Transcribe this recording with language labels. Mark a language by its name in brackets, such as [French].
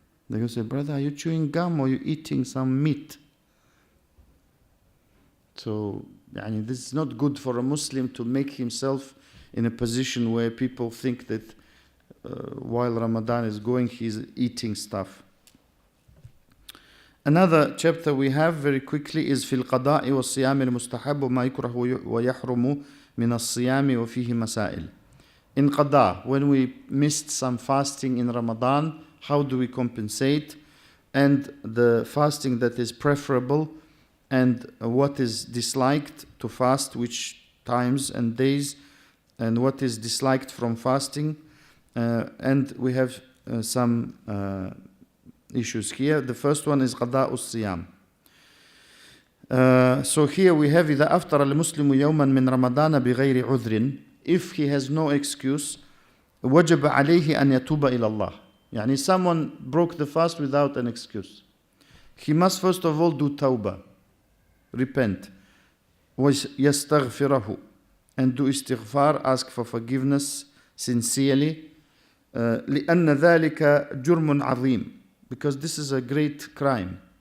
[English] They will say, brother, are you chewing gum or are you eating some meat? So this is not good for a Muslim to make himself in a position where people think that while Ramadan is going, he's eating stuff. Another chapter we have very quickly is [Arabic] في القضاء والصيام المستحب وما يكره ويحرم من الصيام وفيه مسائل. [English] In qada, when we missed some fasting in Ramadan, how do we compensate? And the fasting that is preferable and what is disliked to fast, which times and days, and what is disliked from fasting. And we have some issues here. The first one is qada'u siyam. So here we have [Arabic] إذا أفطر المسلم يوما من رمضان بغير عذر, [English] if he has no excuse, [Arabic] وجب عليه أن يتوب إلى الله. يعني [English] someone broke the fast without an excuse. He must first of all do tawbah, repent, [Arabic] ويستغفره, [English] and do istighfar, ask for forgiveness sincerely. [Arabic] لأن ذلك جرم عظيم, [English] because this is a great crime.